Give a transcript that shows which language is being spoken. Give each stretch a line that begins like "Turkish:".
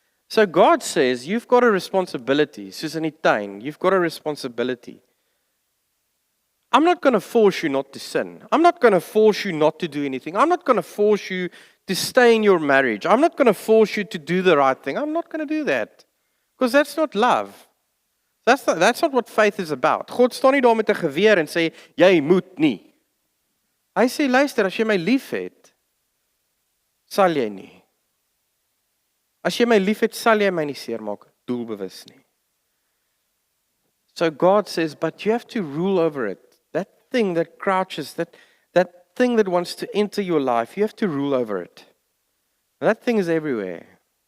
English: So God says, you've got a responsibility.
Afrikaans: Soos in die tuin,
English: you've got a responsibility. I'm not going to force you not to sin. I'm not going to force you not to do anything. I'm not going to force you to stay in your marriage. I'm not going to force you to do the right thing. I'm not going to do that. Because that's not love. That's not what faith is about.
Afrikaans: God staan nie daar met 'n geweer en sê, jy moet nie. Hy sê, luister, as jy my liefhet, sal jy nie. As jy my liefhet, sal jy my nie seermaak, doelbewus nie.
English: So God says, but you have to rule over it. That thing that crouches, that thing that wants to enter your life, you have to rule over it. That thing is everywhere.